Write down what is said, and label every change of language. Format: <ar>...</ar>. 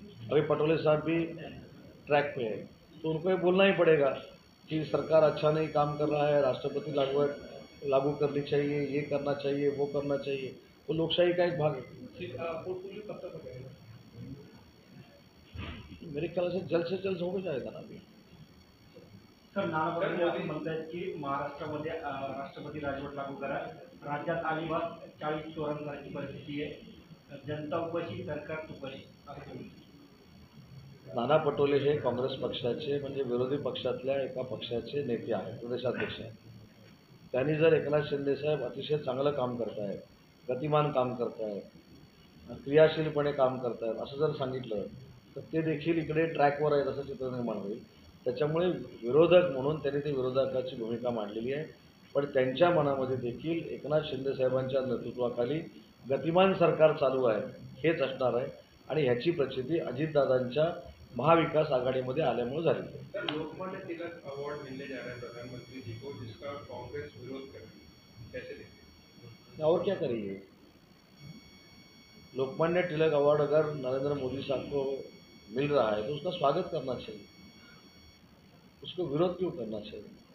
<hi>अभी पटोले साहब भी ट्रैक पे है, तो उनको ये बोलना ही पड़ेगा कि सरकार अच्छा नहीं काम कर रहा है, राष्ट्रपति लागू करनी चाहिए, ये करना चाहिए, वो करना चाहिए। तो लोकशाही का एक भाग है। पोर्टफोलियो कब तक हो जाएगा? मेरे ख्याल से जल्द हो जाएगा ना अभी।</hi> <mr>सर, नाना पटोले म्हणतात की महाराष्ट्रामध्ये राष्ट्रपती राजवट लागू करा, राज्यात अलिबाग 40 चोरांसारखी परिस्थिती आहे, जनता उपाशी, सरकार तुपाशी असं तुम्ही. नाना पटोले हे काँग्रेस पक्षाचे म्हणजे विरोधी पक्षातल्या एका पक्षाचे नेते आहेत, प्रदेशाध्यक्ष आहेत. त्यांनी जर एकनाथ शिंदे साहेब अतिशय चांगलं काम करतायत, गतिमान काम करतायत, क्रियाशीलपणे काम करतायत असं जर सांगितलं तर ते देखील इकडे ट्रॅकवर आहेत असं चित्र निर्माण होईल. त्याच्यामुळे विरोधक म्हणून त्यांनी ती विरोधकाची भूमिका मांडलेली आहे. पण त्यांच्या मनामध्ये देखील एकनाथ शिंदे साहेबांच्या नेतृत्वाखाली गतिमान सरकार चालू आहे हेच असणार आहे आणि ह्याची प्रचिती अजितदादांच्या महाविकास आघाडीमध्ये आल्यामुळे झाली.</mr> <hi>सर, लोकमान्य तिलक अवार्ड मिलने जा रहा है प्रधानमंत्री जी को, जिसका कांग्रेस विरोध कर रही है, कैसे देखते हैं? और क्या करिए? लोकमान्य तिलक अवार्ड अगर नरेंद्र मोदी साहब को मिल रहा है तो उसका स्वागत करना चाहिए, उसको विरोध क्यों करना चाहिए?</hi>